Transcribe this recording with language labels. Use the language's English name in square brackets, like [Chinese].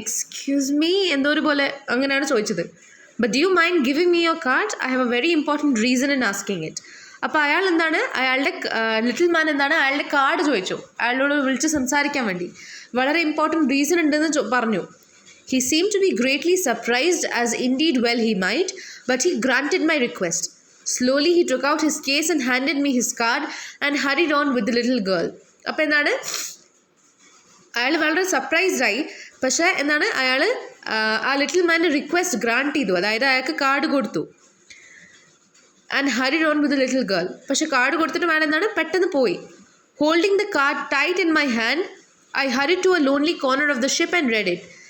[English] excuse me [Malayalam] എന്തോ പോലെ അങ്ങനെയാണ് ചോദിച്ചത്. [English] But do you mind giving me your card? I have a very important reason in asking it. [Malayalam] അപ്പോൾ അയാൾ അയാളുടെ ലിറ്റിൽ മാൻ അയാളുടെ കാർഡ് ചോദിച്ചു, അയാളോട് വിളിച്ച് സംസാരിക്കാൻ വേണ്ടി. വളരെ ഇമ്പോർട്ടൻറ്റ് റീസൺ ഉണ്ടെന്ന് പറഞ്ഞു. [English] He seemed to be greatly surprised, as indeed well he might, but he granted my request. Slowly he took out his case and handed me his card and hurried on with the little girl. [Malayalam] അപ്പോൾ അയാൾ വളരെ സർപ്രൈസ്ഡായി. പക്ഷേ അയാൾ ആ little മാൻ്റെ request grant ചെയ്തു. അതായത് അയാൾക്ക് card കൊടുത്തു. [English] And hurried on with the little girl. [Malayalam] പക്ഷേ കാർഡ് കൊടുത്തിട്ട് അയാൾ പെട്ടെന്ന് പോയി. [English] Holding the card tight in my hand, I hurried to a lonely corner of the ship and read it.